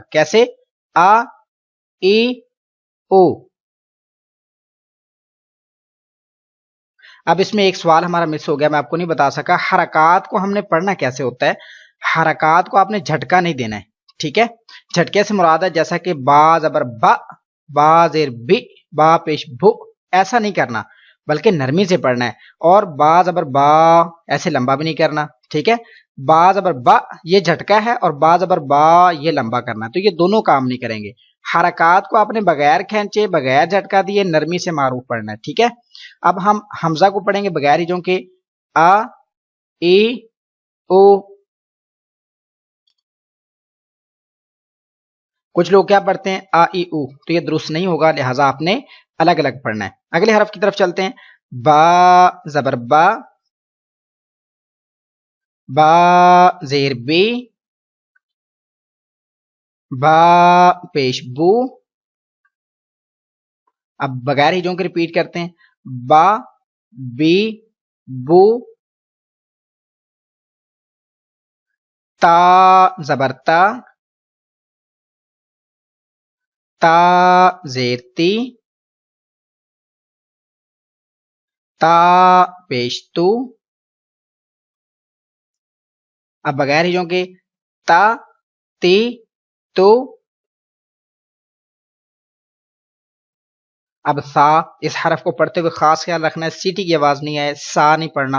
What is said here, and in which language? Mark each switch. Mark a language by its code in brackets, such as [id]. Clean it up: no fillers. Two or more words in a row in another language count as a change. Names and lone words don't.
[ur] کیسے؟ آ ای او. اب اس میں ایک سوال ہمارا مس ہو گیا، میں آپ کو نہیں بتا سکا. حرکات کو ہم نے پڑھنا کیسے ہوتا ہے؟ حرکات کو آپ نے جھٹکا نہیں دینا ہے، ٹھیک ہے. جھٹکے سے مراد ہے جیسا کہ با زبر با، با زیر بی، با پیش بھو، ایسا نہیں کرنا بلکہ نرمی سے پڑھنا ہے. اور با زبر با ایسے لمبا بھی نہیں کرنا، ٹھیک ہے. با زبر با یہ جھٹکا ہے اور با زبر با یہ لمبا کرنا، تو یہ دونوں کام نہیں کریں گے. حرکات کو آپ نے بغیر کھینچے بغیر جھٹکا دیے نرمی سے معروف پڑھنا ہے، ٹھیک ہے. اب ہم حمزہ کو پڑھیں گے بغیر ہجوں کے. آ ای او. کچھ لوگ کیا پڑھتے ہیں آ ای او، تو یہ درست نہیں ہوگا، لہٰذا آپ نے الگ الگ پڑھنا ہے. اگلے حرف کی طرف چلتے ہیں. با زبر با، با زیر بی، با پیش بو. اب بغیر ہجوں کے ریپیٹ کرتے ہیں. با بی بو. تا زبر تا، تا زیر تی، تا پیش تو. اب بغیر ہجوں کے. تا تی تو. اب سا، اس حرف کو پڑھتے ہوئے خاص خیال رکھنا ہے سیٹی کی آواز نہیں آئے، سا نہیں پڑھنا.